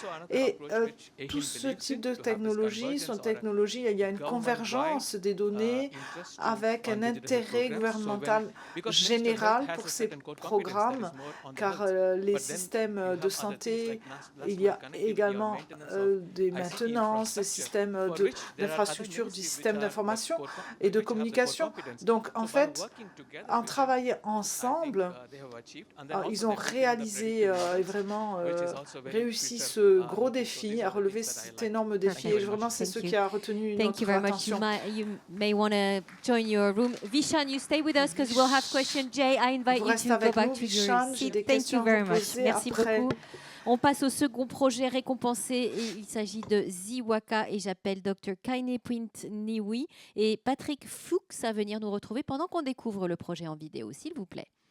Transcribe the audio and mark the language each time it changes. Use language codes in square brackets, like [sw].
[fr] Et tout ce type de technologie, il y a une convergence des données avec un intérêt gouvernemental général pour ces programmes, car les systèmes de santé, il y a également des maintenances, des systèmes d'infrastructure, du système d'information et de communication. Donc, en fait, en travaillant ensemble, ils ont réalisé et vraiment réussi ce gros défi, à relever cet énorme défi. Et vraiment, c'est ce qui a retenu notre attention. [en] You may want to join your room. Vishan, you stay with us because we'll have questions. Jay, I invite you to go back to your seat. Thank you very much. [fr] Merci beaucoup. On passe au second projet récompensé et il s'agit de Ziwaka et j'appelle Dr Kaine Point Niwi et Patrick Fuchs à venir nous retrouver pendant qu'on découvre le projet en vidéo, s'il vous plaît.